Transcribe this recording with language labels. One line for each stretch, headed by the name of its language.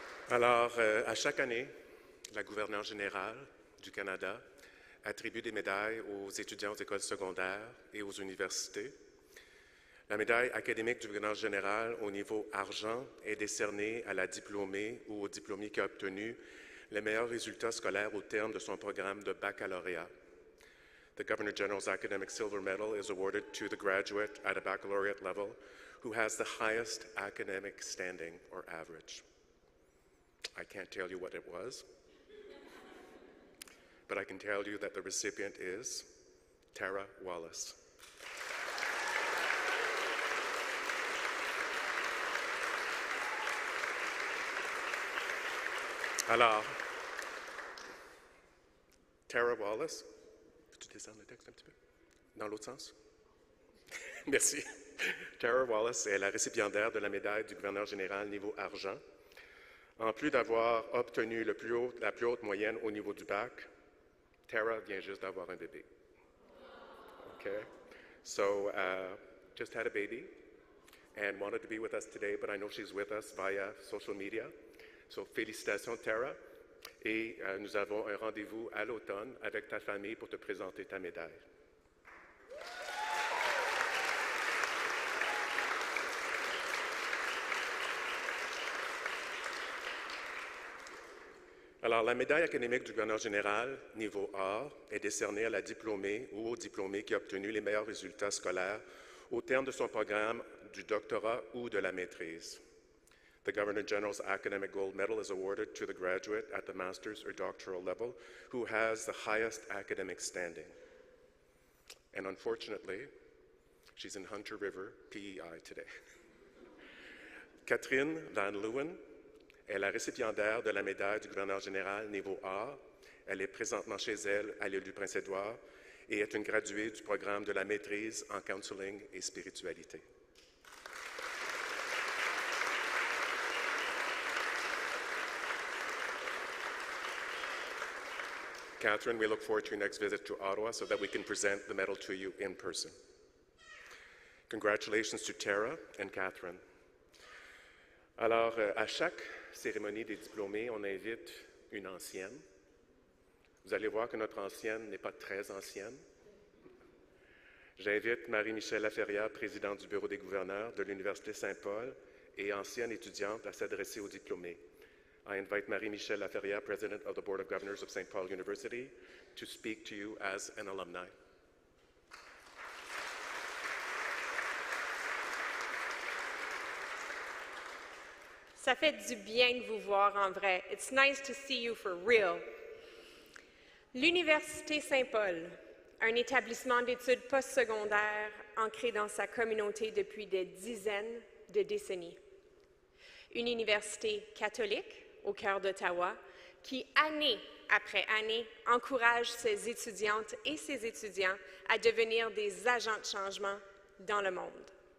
French: Alors, à chaque année, la gouverneure générale du Canada attribue des médailles aux étudiants aux écoles secondaires et aux universités. La médaille académique du gouverneur général au niveau argent est décernée à la diplômée ou au diplômé qui a obtenu les meilleurs résultats scolaires au terme de son programme de baccalauréat.
English: The Governor General's Academic Silver Medal is awarded to the graduate at a baccalaureate level who has the highest academic standing or average. I can't tell you what it was, but I can tell you that the recipient is Tara Wallace.
French: Alors, Tara Wallace, peux-tu descendre le texte un petit peu? Dans l'autre sens? Merci. Tara Wallace est la récipiendaire de la médaille du gouverneur général niveau argent. En plus d'avoir obtenu la plus haute moyenne au niveau du bac, Tara vient juste d'avoir un bébé.
English: Okay? So, just had a baby and wanted to be with us today, but I know she's with us via social media.
French: So, félicitations, Tara. Et nous avons un rendez-vous à l'automne avec ta famille pour te présenter ta médaille. Alors, la médaille académique du gouverneur général, niveau A, est décernée à la diplômée ou au diplômé qui a obtenu les meilleurs résultats scolaires au terme de son programme du doctorat ou de la maîtrise.
English: The Governor General's Academic Gold Medal is awarded to the graduate at the master's or doctoral level who has the highest academic standing. And unfortunately, she's in Hunter River, PEI today.
French: Catherine Van Leeuwen est la récipiendaire de la médaille du gouverneur général niveau A. Elle est présentement chez elle à l'île du Prince-Édouard et est une graduée du programme de la maîtrise en counseling et spiritualité.
English: Catherine, we look forward to your next visit to Ottawa so that we can present the medal to you in person. Congratulations to Tara and Catherine.
French: Alors, à chaque cérémonie des diplômés, on invite une ancienne. Vous allez voir que notre ancienne n'est pas très ancienne. J'invite Marie-Michelle Laferrière, présidente du Bureau des gouverneurs de l'Université Saint-Paul et ancienne étudiante, à s'adresser aux diplômés.
English: I invite Marie-Michelle Laferrière, President of the Board of Governors of St. Paul University, to speak to you as an alumni.
French: Ça fait du bien de vous voir en vrai.
English: It's nice to see you for real.
French: L'Université Saint-Paul, un établissement d'études postsecondaires ancré dans sa communauté depuis des dizaines de décennies. Une université catholique au cœur d'Ottawa, qui, année après année, encourage ses étudiantes et ses étudiants à devenir des agents de changement dans le monde.